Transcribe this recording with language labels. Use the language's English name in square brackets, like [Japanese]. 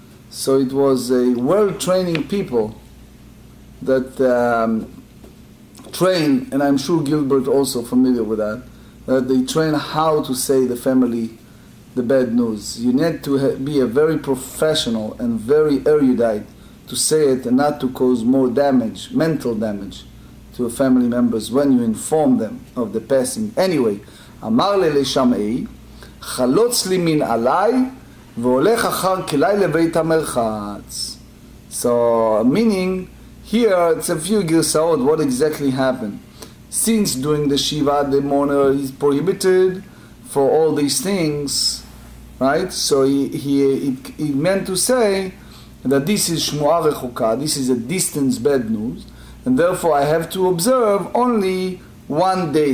[English] So it was a well-training people that train, and I'm sure Gilbert also familiar with that, that they train how to say the family the bad news. You need to be a very professional and very erudite to say it and not to cause more damage, mental damage, to family members when you inform them of the passing. [Hebrew] Anyway, אמר לי לשמעי, חלוץ לי מן עליי, והולך אחר כלי לבית המרחץ. [English] So, meaning, here it's a few girsaot, what exactly happened. Since during the Shiva, the mourner is prohibited for all these things, right? So he meant to say that this is Shmu'a Rechuka, this is a distance bad news, and therefore I have to observe only one day.